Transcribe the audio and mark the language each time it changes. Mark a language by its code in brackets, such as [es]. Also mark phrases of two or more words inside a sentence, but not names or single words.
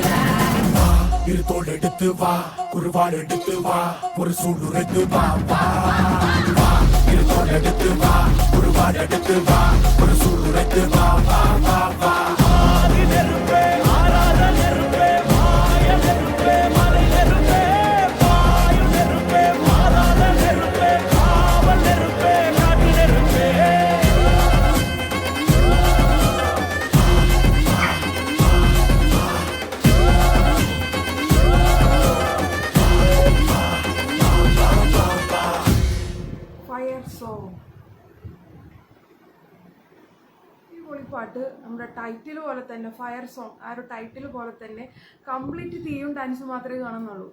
[ta] இரு தோள் எடுத்து வா குருவாள் எடுத்து வா ஒரு சூளுரைத்து வா வா வா இரு தோள் எடுத்து வா குருவாள் எடுத்து வா ஒரு சூளுரைத்து வா வா வா வா ஆதி நெருப்பே ஆராத நெருப்பே மாய நெருப்பே மலை நெருப்பே வாயு நெருப்பே பாதாள நெருப்பே காவல் நெருப்பே காட்டு நெருப்பே [en] fire song. [ml] ഈ പൊളിപ്പാട്ട് നമ്മുടെ ടൈറ്റിൽ പോലെ തന്നെ, [en] fire song [ml] ആ ഒരു ടൈറ്റിൽ പോലെ തന്നെ കംപ്ലീറ്റ് തീയും ഡാൻസും മാത്രമേ കാണുന്നുള്ളൂ.